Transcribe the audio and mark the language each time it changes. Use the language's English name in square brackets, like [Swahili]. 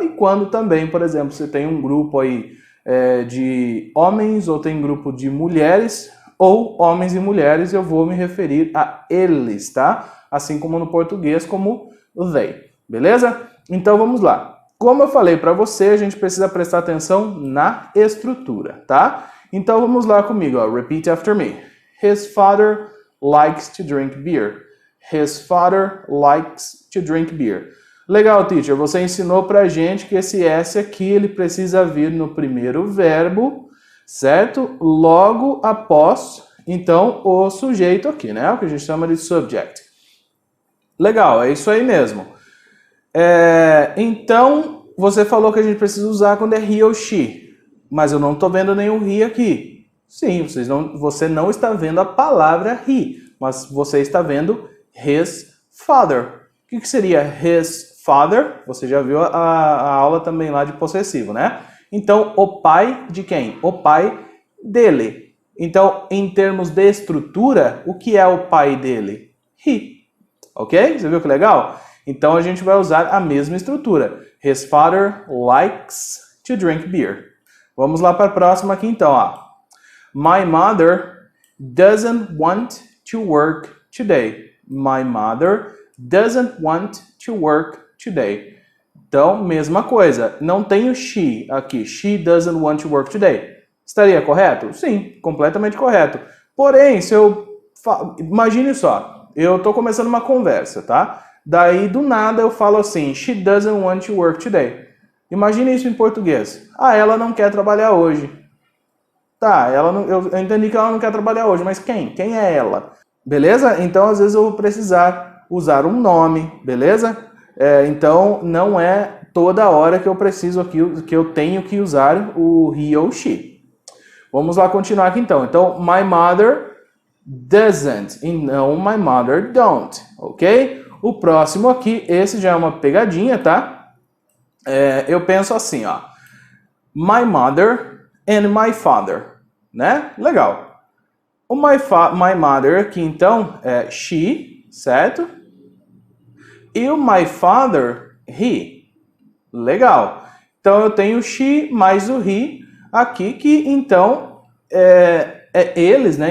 [Portuguese] E quando também, por exemplo, você tem um grupo aí de homens ou tem grupo de mulheres, ou homens e mulheres, eu vou me referir a eles, tá? Assim como no português, como o they, beleza? Então vamos lá. Como eu falei para você, a gente precisa prestar atenção na estrutura, tá? Então vamos lá comigo, ó. [English] Repeat after me. His father likes to drink beer. His father likes to drink beer. [Portuguese] Legal, teacher, você ensinou pra gente que esse S aqui, ele precisa vir no primeiro verbo, certo? Logo após, então, o sujeito aqui, né? O que a gente chama de subject. Legal, é isso aí mesmo. Então, você falou que a gente precisa usar quando é he ou she, mas eu não tô vendo nenhum he aqui. Sim, você não está vendo a palavra he, mas você está vendo his father. O que seria his father? Você já viu a aula também lá de possessivo, né? Então, o pai de quem? O pai dele. Então, em termos de estrutura, o que é o pai dele? He. Ok? Você viu que legal? Então, a gente vai usar a mesma estrutura. [English] His father likes to drink beer. [Portuguese] Vamos lá para a próxima aqui, então. Ó. [English] My mother doesn't want to work today. My mother doesn't want to work today. [Portuguese] Então, mesma coisa. Não tem o she aqui. [English] She doesn't want to work today. [Portuguese] Estaria correto? Sim, completamente correto. Porém, imagine só. Eu estou começando uma conversa, tá? Daí, do nada, eu falo assim, [English] she doesn't want to work today. [Portuguese] Imagine isso em português. Ela não quer trabalhar hoje. Tá, eu entendi que ela não quer trabalhar hoje, mas quem? Quem é ela? Beleza? Então, às vezes, eu vou precisar usar um nome, beleza? Então, não é toda hora que eu preciso aqui, que eu tenho que usar o he ou she. Vamos lá continuar aqui, então. Então, my mother doesn't, e não my mother don't, ok? O próximo aqui, esse já é uma pegadinha, tá? Eu penso assim, ó. [English] My mother and my father, né? [Portuguese] Legal. O my mother aqui, então, é she, certo? E o my father, he. Legal. Então, eu tenho she mais o he aqui, que então é eles, né?